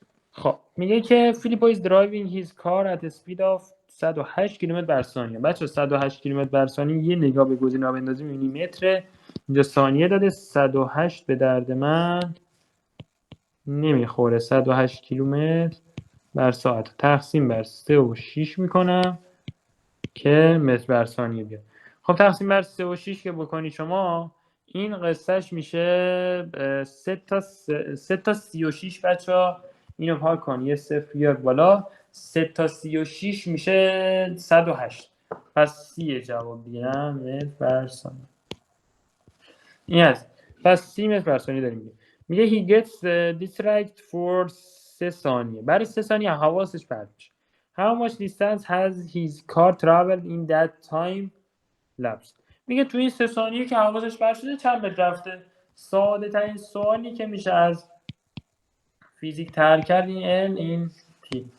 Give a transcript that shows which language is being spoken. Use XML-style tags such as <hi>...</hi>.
<fa>خب میگه که</fa> <en>Filippo is driving his car at a speed of 108</en> <fa>کیلومتر بر ثانیه. بچه 108 کیلومتر بر ثانیه یه نگاه به گزینه‌ها بندازیم می‌بینیم متره، اینجا ثانیه داده. 108 به درد من نمیخوره. 108 کیلومتر بر ساعت تقسیم بر 3 و 6 میکنم که متر بر ثانیه بیاد. خب تقسیم بر 3 و 6 که بکنی شما، این قصهش میشه 3 تا 36. بچه‌ها اینو پاک کن، یه صفر بیار بالا. 3 تا 36 میشه 108. پس 30 جواب دیگه، نه متر بر ثانیه. این هست. پس 30 متر بر ثانیه داریم. میگه</fa> <en>he gets distracted for 3 ثانیه.</en> <fa>برای 3 ثانیه حواسش پرت میشه.</fa> <en>How much distance has his car traveled in that time lapse؟</en> <fa>میگه تو این 3 ثانیه که حواسش پرت شده چند متر رفته. ساده ترین سوالی که میشه از فیزیک تر کرد این L این T.</fa>